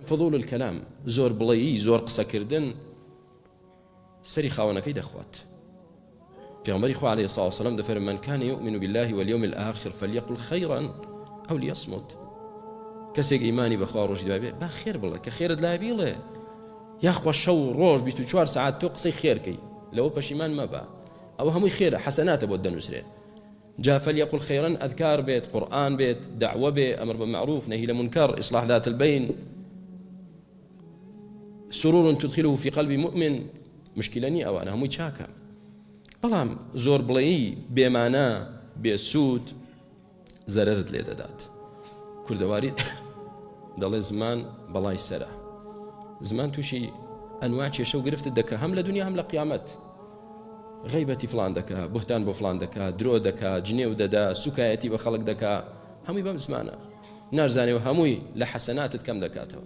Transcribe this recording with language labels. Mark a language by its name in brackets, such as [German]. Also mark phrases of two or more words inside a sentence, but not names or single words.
[Arabic] فضول الكلام [Central Kurdish] زور بڵێیی زۆر قسەکردن سەری خاوەنەکەی دەخوات. پێغەمبەری خوا [Arabic] عەلەیهی سڵاو وسەلام [Central Kurdish] دەفەرمێ [Arabic] من كان يؤمن بالله واليوم الآخر فليقل خيرا أو ليصمت. [Central Kurdish] کەسێک ئیمانی بەخوا ڕۆژی دوای بێ با خێر بڵێ کە خێرت لای بیڵێ، یاخوا شەو ڕۆژ 24 ساعت تۆ قسەی خێرکەی لەوە پەشیمان مەبە، ئەوە هەمووی خێرە حەسەناتە بۆ دەنووسرێ. [Arabic] جا فليقل خيرا أذكار بيت قرآن بيت دعوة بيت أمر بالمعروف نهي لمنكر إصلاح ذات البين سرور تدخله في قلب مؤمن مشكلة أو أنا هموي شاكا [Central Kurdish] بەڵام زۆر بڵێیی بێمانە بێسوود زەرەرت لێ دەدات. کوردەواری دەڵێ زمان بەڵای سەرە، زمان تووشی ئەنواع کێشە و گرفتت دەکە هەم لە دنیا هەم لە قیامەت. غیبەتی فلان دەکا، بوهتان بۆ فلان دەکا، درۆ دەکا، جنێو دەدا، سوکایەتی بە خەڵک دەکا، هەمووی بەم زمانە نازانێ و هەمووی لە حەسەناتت کەم دەکاتەوە.